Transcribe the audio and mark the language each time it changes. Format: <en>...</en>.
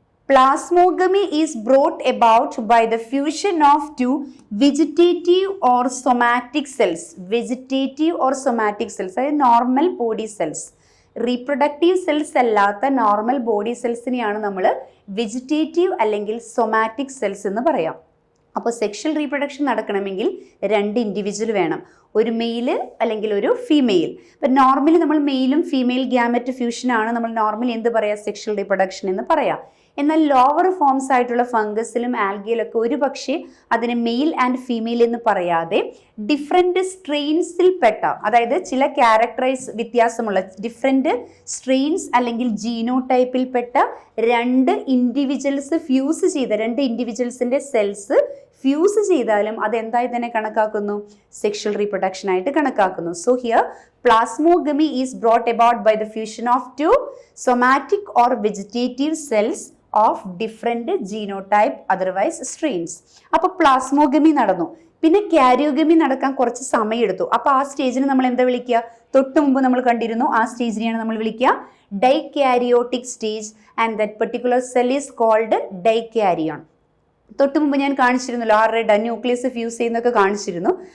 <en>Plasmogamy is brought about by the fusion of 2 vegetative or somatic cells. Vegetative or somatic cells, അതായത് normal body cells.</en> <ml>Reproductive cells അല്ലാത്ത normal body സെൽസിനെയാണ് നമ്മൾ vegetative അല്ലെങ്കിൽ somatic cells എന്ന് പറയാം. അപ്പോൾ sexual reproduction നടക്കണമെങ്കിൽ 2 individual വേണം, ഒരു മെയില് അല്ലെങ്കിൽ ഒരു ഫീമെയിൽ. ഇപ്പം നോർമലി നമ്മൾ മെയിലും ഫീമെയിൽ ഗ്യാമറ്റ് ഫ്യൂഷനാണ് നമ്മൾ നോർമലി എന്ത് പറയാം? സെക്ഷൽ റീപ്രൊഡക്ഷൻ എന്ന് പറയാം. എന്നാൽ ലോവർ ഫോംസ് ആയിട്ടുള്ള ഫംഗസിലും ആൽഗയിലൊക്കെ ഒരു പക്ഷേ അതിനെ മെയിൽ ആൻഡ് ഫീമെയിൽ എന്ന് പറയാതെ ഡിഫറെൻറ്റ് സ്ട്രെയിൻസിൽ പെട്ട, അതായത് ചില ക്യാരക്ടറൈസ് വ്യത്യാസമുള്ള ഡിഫറെൻറ്റ് സ്ട്രെയിൻസ് അല്ലെങ്കിൽ ജീനോടൈപ്പിൽ പെട്ട 2 ഇൻഡിവിജ്വൽസ് ഫ്യൂസ് ചെയ്ത 2 ഇൻഡിവിജ്വൽസിൻ്റെ സെൽസ് ഫ്യൂസ് ചെയ്താലും അത് എന്തായി തന്നെ കണക്കാക്കുന്നു? സെക്ഷൽ റീപ്രൊഡക്ഷൻ ആയിട്ട് കണക്കാക്കുന്നു.</ml> <en>So here plasmogamy is brought about by the fusion of 2 somatic or vegetative cells of different genotype, otherwise strains.</en> <ml>അപ്പോൾ പ്ലാസ്മോഗമി നടന്നു. പിന്നെ കാരിയോഗമി നടക്കാൻ കുറച്ച് സമയം എടുത്തു. അപ്പോൾ ആ സ്റ്റേജിന് നമ്മൾ എന്താ വിളിക്കുക? തൊട്ട് മുമ്പ് നമ്മൾ കണ്ടിരുന്നു, ആ സ്റ്റേജിനെയാണ് നമ്മൾ വിളിക്കുക dikaryotic stage,</ml> <en>And that particular cell is called dikaryon.</en> <ml>തൊട്ട് മുമ്പ് ഞാൻ കാണിച്ചിരുന്നല്ലോ, ആ റെഡ് ന്യൂക്ലിയസ് ഫ്യൂസ് ചെയ്യുന്നൊക്കെ കാണിച്ചിരുന്നു.</ml>